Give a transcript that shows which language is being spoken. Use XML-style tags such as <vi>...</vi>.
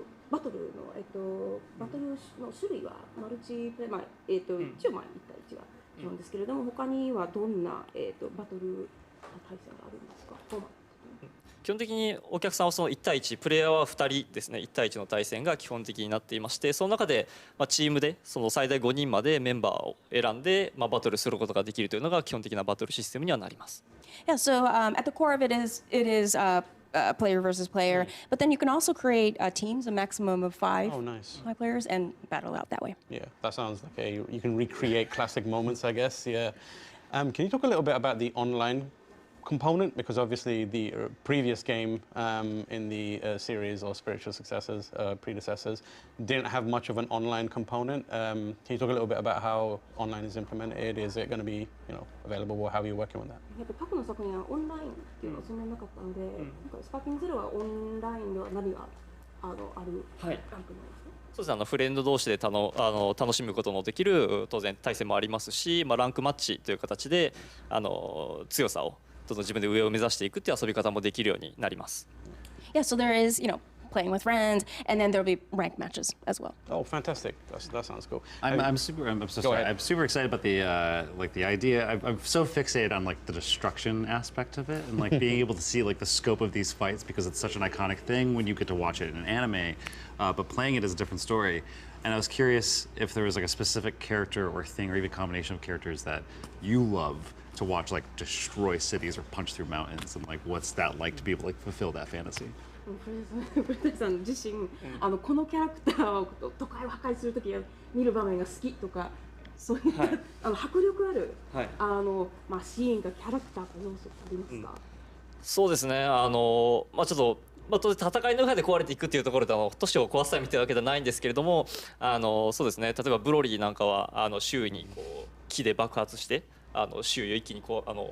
<ja>バトルのバトルの種類はマルチプレイ、一応1対1が基本ですけれども、他にはどんなバトル対戦があるんですか？基本的にお客さんはその1対1、プレイヤーは2人ですね、1対1の対戦が基本的になっていまして、その中でチームでその最大5人までメンバーを選んでバトルすることができるというのが基本的なバトルシステムにはなります。</ja> <en>Yeah, so at the core of it is player versus player, but then you can also create teams, a maximum of five players, and battle out that way. Yeah, that sounds like you can recreate classic moments, I guess. Yeah. Can you talk a little bit about the online component? Because obviously the previous game in the series or spiritual successors, predecessors, didn't have much of an online component. Can you talk a little bit about how online is implemented? Is it going to be available, or how are you working with that?</en> <ja>過去の作品はオンラインっていうのはそんなになかったので、今回スパーキングゼロはオンラインでは何があるランクなんですか？そうですね、フレンド同士で楽しむことのできる当然対戦もありますし、ランクマッチという形で強さをどんどん自分で上を目指していくっていう遊び方もできるようになります。</ja> <en>Yeah, so there is, playing with friends, and then there'll be ranked matches as well. Oh, fantastic! That sounds cool. I'm super excited about the idea. I'm so fixated on the destruction aspect of it, and being able to see the scope of these fights, because it's such an iconic thing when you get to watch it in an anime, but playing it is a different story. And I was curious if there was a specific character or thing, or even combination of characters that you love to watch destroy cities or punch through mountains, and what's that like to be able to fulfill that fantasy?</en> <ja>古谷さん自身、このキャラクターを都会を破壊するとき見る場面が好きとか、そういった、迫力ある、シーンがキャラクターか要素ありますか？そうですね、ちょっと当然戦いの中で壊れていくっていうところで都市を壊すためにというわけではないんですけれども、そうですね、例えばブロリーなんかは周囲に木で爆発して周囲を一気に攻</ja>